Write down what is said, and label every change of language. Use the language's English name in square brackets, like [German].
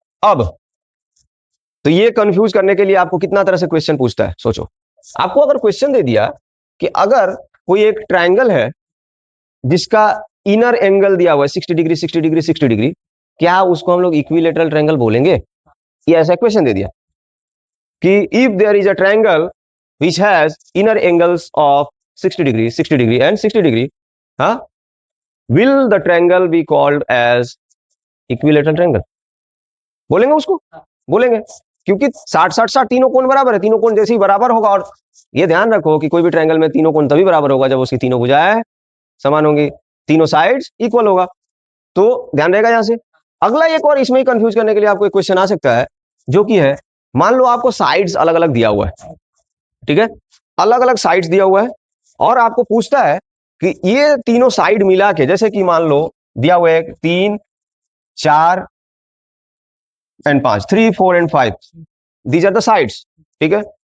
[Hindi] अब तो ये कंफ्यूज करने के लिए आपको कितना तरह से क्वेश्चन पूछता है, सोचो। आपको अगर क्वेश्चन दे दिया कि अगर कोई एक ट्रायंगल है जिसका इनर एंगल दिया हुआ है 60 डिग्री 60 डिग्री 60 डिग्री, क्या उसको हम लोग इक्विलेटरल ट्रायंगल बोलेंगे। ये ऐसा क्वेश्चन दे दिया कि [English] If there is a triangle which has inner angles of 60 degree 60 degree and 60 degree, huh, will the triangle be called as equilateral triangle। [Hindi] बोलेंगे उसको, बोलेंगे, क्योंकि 60 60 60 तीनों कोण बराबर है, तीनों कोण जैसे ही बराबर होगा। और ये ध्यान रखो कि कोई भी ट्रायंगल में तीनों कोण तभी बराबर होगा जब उसकी तीनों भुजाएं समान होंगी, तीनों साइड्स इक्वल होगा। तो ध्यान रहेगा यहां से। अगला एक और इसमें ही कंफ्यूज करने के लिए आपको एक क्वेश्चन आ सकता है, जो कि है, मान लो आपको साइड्स अलग अलग दिया हुआ है, ठीक है, अलग अलग साइड्स दिया हुआ है, और आपको पूछता है कि ये तीनों साइड मिला के, जैसे कि मान लो दिया हुआ है 3 4 and 5, 3 4 and 5, [English] these are the sides, [Hindi] ठीक है।